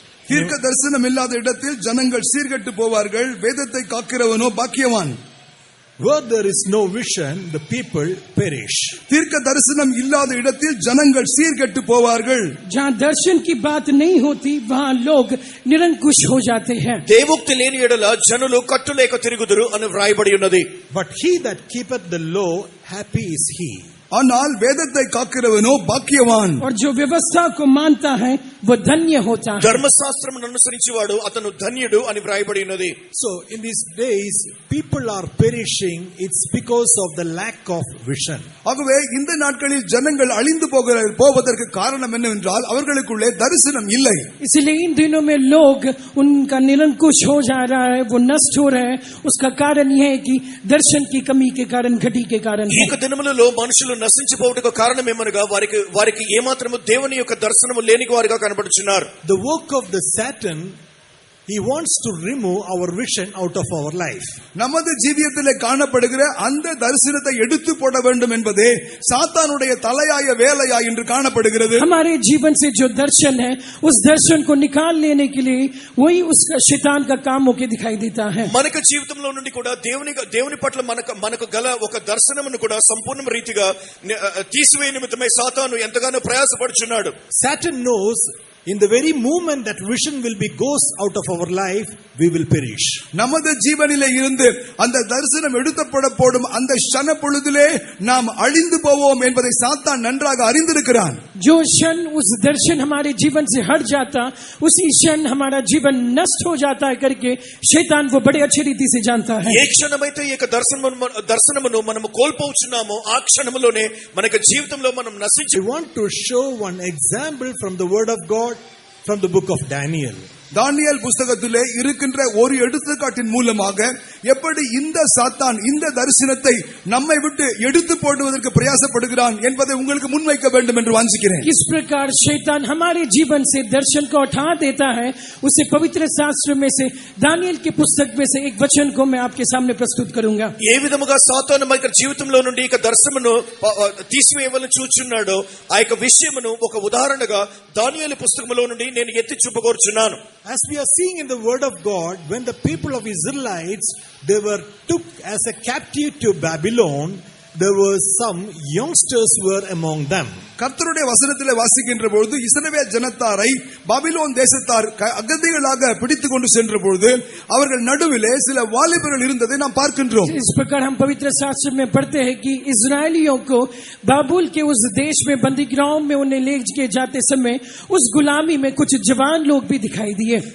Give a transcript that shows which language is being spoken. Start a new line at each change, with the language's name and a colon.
Tamil: தீர்க்க தரிசனம் இல்லாத இடத்தில் ஜனங்கள் சீர்கெட்டு போவார்கள், வேதத்தை காக்கிறவனோ பாக்கியவான்.
English: Where there is no vision, the people perish.
Tamil: தீர்க்க தரிசனம் இல்லாத இடத்தில் ஜனங்கள் சீர்கெட்டு போவார்கள்.
Hindi: जहाँ दर्शन की बात नहीं होती वहाँ लोग निरंकुश हो जाते हैं.
Telugu: దేవోక్తి లేని ఎడల జనులు కట్టులేక తిరుగుదురు అని వ్రాయబడి ఉన్నది.
English: But he that keepeth the law, happy is he.
Tamil: ஆனால் வேதத்தை காக்கிறவனோ பாக்கியவான்.
Hindi: और जो व्यवस्था को मानता है वो धन्य होता है.
Telugu: ధర్మశాస్త్రమును అనుసరించేవాడు అతను ధన్యుడు అని వ్రాయబడి ఉన్నది.
English: So in these days, people are perishing. It's because of the lack of vision.
Tamil: ஆகவே இந்த நாட்களில் ஜனங்கள் அழிந்து போவதற்கு காரணம் என்னவென்றால் அவர்களுக்குள்ளே தரிசனம் இல்லை.
Hindi: इसलिए इन दिनों में लोग उनका निरंकुश हो जा रहा है, वो नष्ट हो रहे हैं. उसका कारण यह है कि दर्शन की कमी के कारण, घटी के कारण है.
Telugu: ఈ దినములలో మనుషులు నశించిపోవడానికి కారణం ఏమనగా వారికి ఏమాత్రము దేవుని యొక్క దర్శనము లేని వారిగా కనబడుచున్నారు.
English: The work of the Satan, he wants to remove our vision out of our life.
Tamil: நமது ஜீவியத்திலே காணப்படுகிற அந்த தரிசனத்தை எடுத்து போட வேண்டும் என்பதே சாத்தானுடைய தலையாய வேலையா என்று காணப்படுகிறது.
Hindi: हमारे जीवन से जो दर्शन है उस दर्शन को निकाल लेने के लिए वही उसका शैतान का काम होके दिखाई देता है.
Telugu: మనకు జీవితంలో నుండి కూడా దేవుని పట్ల మనకు గల ఒక దర్శనమును కూడా సంపూర్ణ రీతిగా తీసివేయ నిమిత్తమై సాతాను ఎంతగానో ప్రయాసపడుచున్నాడు.
English: Satan knows in the very moment that vision will be goes out of our life, we will perish.
Tamil: நமது ஜீவனிலே இருந்து அந்த தரிசனம் எடுத்துப்பட போடும் அந்த க்ஷண பொழுதிலே நாம் அழிந்து போவோம் என்பதை சாத்தான் நன்றாக அறிந்திருக்கிறான்.
Hindi: जो क्षण उस दर्शन हमारे जीवन से हट जाता उसी क्षण हमारा जीवन नष्ट हो जाता है करके शैतान वो बड़े अच्छी रीति से जानता है.
Telugu: ఏ క్షణమైతే ఈ యొక్క దర్శనమును మనము కోల్పోవచ్చున్నామో ఆ క్షణములోనే మనకు జీవితంలో మనం నశించి.
English: I want to show one example from the word of God from the book of Daniel.
Tamil: தானியேல் புஸ்தகத்திலே இருக்கின்ற ஒரு எடுத்துக்காட்டின் மூலமாக எப்படி இந்த சாத்தான் இந்த தரிசனத்தை நம்மை விட்டு எடுத்து போடுவதற்கு பிரயாசப்படுகிறான் என்பதை உங்களுக்கு முன்வைக்க வேண்டும் என்று வாஞ்சிக்கிறேன்.
Hindi: किस प्रकार शैतान हमारे जीवन से दर्शन को उठा देता है उसे पवित्र शास्त्र में से दानियेल की पुस्तक में से एक वचन को मैं आपके सामने प्रस्तुत करूंगा.
Telugu: ఏ విధముగా సాతాను మన జీవితంలో నుండి ఈ దర్శనమును తీసివేయవలని చూచున్నాడో ఆ యొక్క విషయమును ఒక ఉదాహరణగా దానియేలు పుస్తకములో నుండి నేను ఎత్తి చూపగోరుచున్నాను.
English: As we are seeing in the word of God, when the people of Israelites, they were took as a captive to Babylon, there were some youngsters were among them.
Tamil: கர்த்தருடைய வசனத்திலே வாசிக்கின்ற பொழுது இஸ்ரவேல் ஜனத்தாரை பாபிலோன் தேசத்தார் அகதிகளாக பிடித்துக் கொண்டு சென்ற பொழுது அவர்கள் நடுவிலே சில வாலிபர்கள் இருந்ததை நாம் பார்க்கின்றோம்.
Hindi: इस प्रकार हम पवित्र शास्त्र में पढ़ते हैं कि इजरायलियों को बाबुल के उस देश में बंदीगृहों में उन्हें ले के जाते समय उस गुलामी में कुछ जवान लोग भी दिखाई दिए.